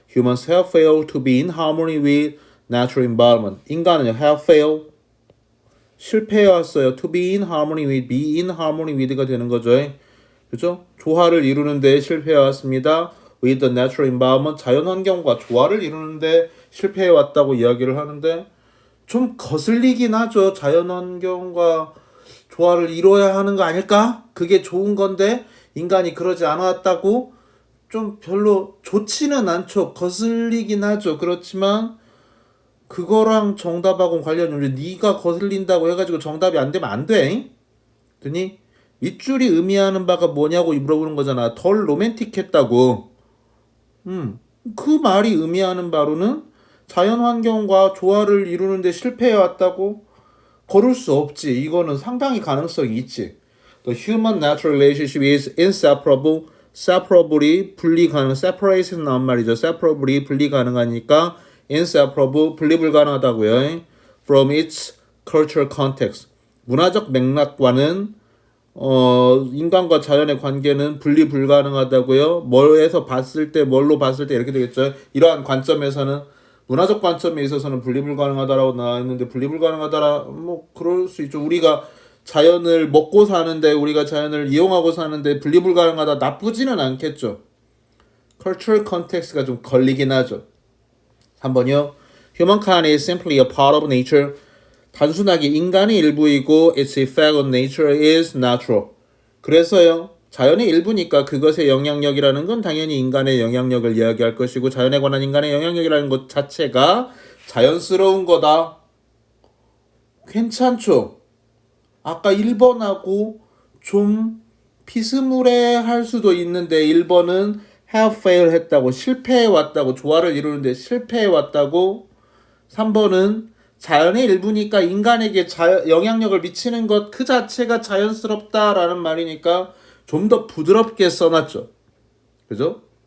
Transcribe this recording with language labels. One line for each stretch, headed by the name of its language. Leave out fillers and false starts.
English: Humans have failed to be in harmony with natural environment.
Korean: 인간은
English: have failed,
Korean: 실패해왔어요.
English: To be in harmony with, be in harmony with가
Korean: 되는 거죠. 그죠? 조화를 이루는데 실패해왔습니다.
English: With the natural environment,
Korean: 자연환경과 조화를 이루는데 실패해왔다고 이야기를 하는데 좀 거슬리긴 하죠. 자연환경과 조화를 이뤄야 하는 거 아닐까? 그게 좋은 건데 인간이 그러지 않았다고 좀 별로 좋지는 않죠. 거슬리긴 하죠. 그렇지만 그거랑 정답하고 관련이 네가 거슬린다고 해가지고 정답이 안 되면 안 돼. 그니 윗줄이 의미하는 바가 뭐냐고 물어보는 거잖아. 덜 로맨틱했다고. 그 말이 의미하는 바로는 자연환경과 조화를 이루는데 실패해왔다고? 거를 수 없지. 이거는 상당히 가능성이 있지.
English: The human natural relationship is inseparable.
Korean: separably 분리 가능. separation 나온 말이죠. separably 분리 가능하니까 inseparable 분리 불가능하다고요.
English: From its cultural context.
Korean: 문화적 맥락과는 인간과 자연의 관계는 분리 불가능하다고요. 뭘로 봤을 때 이렇게 되겠죠. 이러한 관점에서는 문화적 관점에 있어서는 분리 불가능하다라고 나와 있는데 분리 불가능하다라 뭐 그럴 수 있죠. 우리가 자연을 먹고 사는데 우리가 자연을 이용하고 사는데 분리 불가능하다 나쁘지는 않겠죠.
English: cultural context
Korean: 가 좀 걸리긴 하죠. 3번이요.
English: Humankind is simply a part of nature.
Korean: 단순하게 인간의 일부이고
English: its effect on nature is natural.
Korean: 그래서요. 자연의 일부니까 그것의 영향력이라는 건 당연히 인간의 영향력을 이야기할 것이고 자연에 관한 인간의 영향력이라는 것 자체가 자연스러운 거다. 괜찮죠? 아까 1번하고 좀 비스무리할 수도 있는데 1번은
English: have failed
Korean: 했다고 실패해왔다고 조화를 이루는데 실패해왔다고 3번은 자연의 일부니까 인간에게 영향력을 미치는 것 그 자체가 자연스럽다라는 말이니까 좀 더 부드럽게 써놨죠. 그죠?